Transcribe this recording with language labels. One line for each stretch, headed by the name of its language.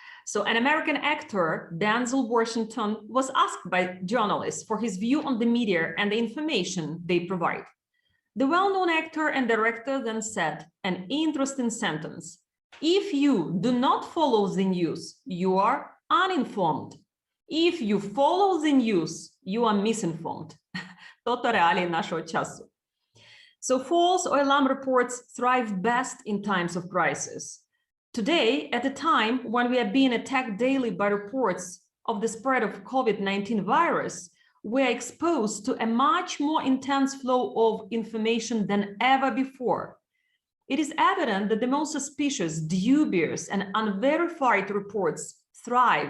English: So an American actor, Denzel Washington, was asked by journalists for his view on the media and the information they provide. The well-known actor and director then said an interesting sentence: if you do not follow the news, you are uninformed. If you follow the news, you are misinformed.
Ukrainian: Тото реалії нашого часу.
English: So false or alarm reports thrive best in times of crisis. Today, at a time when we are being attacked daily by reports of the spread of COVID-19 virus, we are exposed to a much more intense flow of information than ever before. It is evident that the most suspicious, dubious, and unverified reports thrive.